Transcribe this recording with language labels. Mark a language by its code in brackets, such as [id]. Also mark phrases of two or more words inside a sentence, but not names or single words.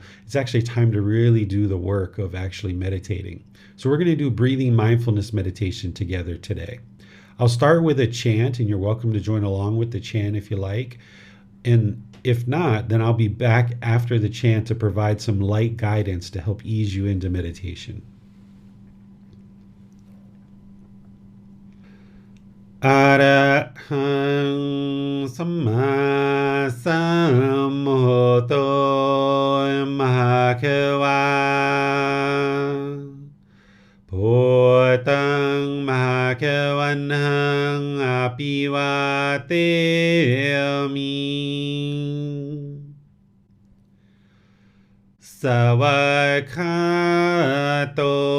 [en] It's actually time to really do the work of actually meditating. So we're going to do breathing mindfulness meditation together today. I'll start with a chant, and you're welcome to join along with the chant if you like. And if not, then I'll be back after the chant to provide some light guidance to help ease you into meditation. [pi] Arahang Samma Sambuddho Mahakeva Bhutang Mahakevanhang Apivateyami Savakato